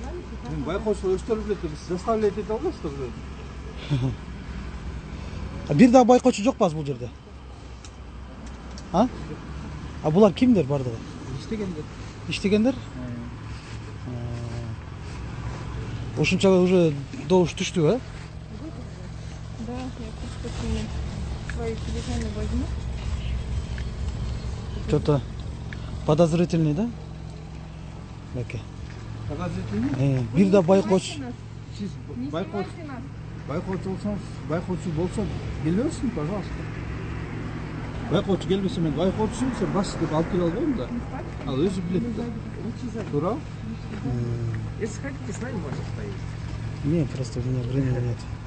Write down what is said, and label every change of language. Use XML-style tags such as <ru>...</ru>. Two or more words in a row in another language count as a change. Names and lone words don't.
<ky>Байкоочу өздөрү билет, биз заставлять ете албайбыз да. Бир дагы байкоочу жок базы бул жерде. Булар кимдер бардыгы? Иштегендер. Ошонча уже добуш түштү, а?</ky> <ru>Да, я просто свои телефоны возьму. Что-то подозрительный, да?</ru> <ky>Бәке.</ky> <ru>Подозрительный?</ru> <ky>Бир да байкоч. Siz байкоочу болсо келбесин, пожалуйста. Байкоочу келбесе мен байкоочусун сен бас деп алып келе албайм да. Ал өзү билет да. Туура?</ky> <ru>Если хотите, с нами можно поесть. Нет, просто у меня времени нет.</ru>